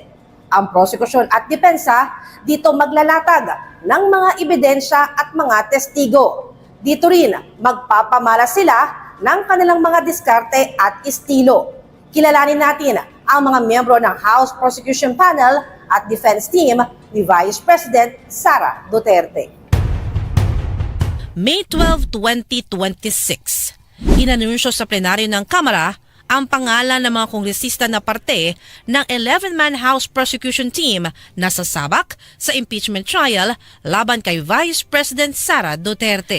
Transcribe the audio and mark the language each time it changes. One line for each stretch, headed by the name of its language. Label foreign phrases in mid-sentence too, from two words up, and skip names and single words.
Filipino: Ang prosecution at depensa dito maglalatag ng mga ebidensya at mga testigo. Dito rin, magpapamala sila ng kanilang mga diskarte at estilo. Kilalanin natin ang mga miyembro ng
English: House Prosecution Panel
Filipino: at
English: Defense Team
Filipino: ni Vice President Sara Duterte. May 12, 2026, inanunsyo sa plenaryo ng Kamara ang pangalan ng mga kongresista na parte ng 11-man
English: House Prosecution Team
Filipino: na sasabak sa
English: impeachment trial
Filipino: laban kay Vice President Sara Duterte.